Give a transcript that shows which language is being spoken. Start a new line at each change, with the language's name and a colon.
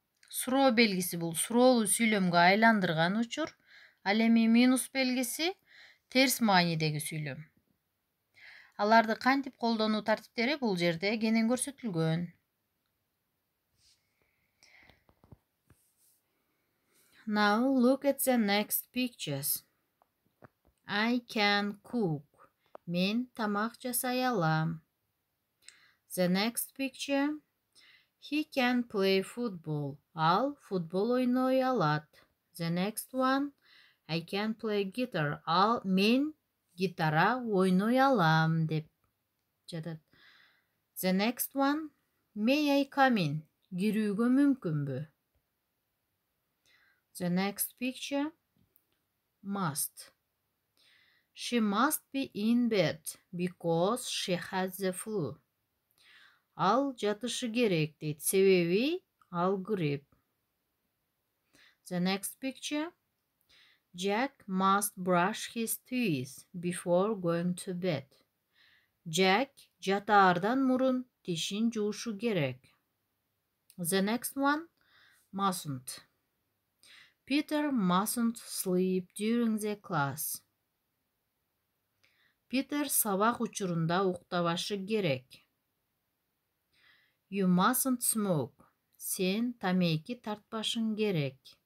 Kyrgyz: Суроо белгиси бул суроолуу сүйлөмгө айландырган учур. Ал эми минус белгиси терс маанидеги сүйлөм. Аларды кантип колдонуу тартиптери бул жерде кенен көрсөтүлгөн.
English: Now look at the next pictures. I can cook.
Kyrgyz: Мен тамак жасай алам.
English: The next picture. He can play football.
Kyrgyz: Ал футбол ойной алат.
English: The next one. I can play guitar.
Kyrgyz: Мен гитара ойной алам деп жатат.
English: The next one. May I come in?
Kyrgyz: Кирүүгө мүмкүнбү?
English: The next picture. Must. She must be in bed because she has the flu.
Kyrgyz: Ал жатышы керек дейт. Себеби ал грипп.
English: The next picture. Jack must brush his teeth before going to bed.
Kyrgyz: Jack жатаардан мурун тишин жуушу керек.
English: The next one. Mustn't. Peter mustn't sleep during the class.
Kyrgyz: Питер сабак учурунда уктабашы керек.
English: You mustn't smoke.
Kyrgyz: Сен тамеки тартпашың керек.